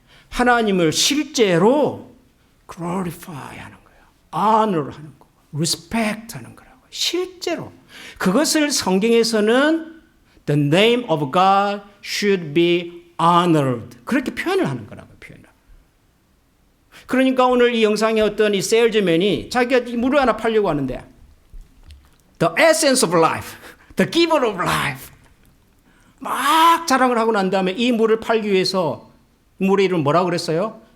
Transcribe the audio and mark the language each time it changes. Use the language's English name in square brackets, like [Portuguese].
[Korean] 하나님을 실제로 glorify 하는 거예요. honor 하는 거. respect 하는 거라고. 실제로. 그것을 성경에서는 [English] the name of God should be honored. [Korean] 그렇게 표현을 하는 거라고. 그러니까 오늘 이 영상에 어떤 이 세일즈맨이 자기가 이 물을 하나 팔려고 하는데 [English] the essence of life, [Korean] the giver of life 막 자랑을 하고 난 다음에 이 물을 팔기 위해서 물의 이름 뭐라고 그랬어요?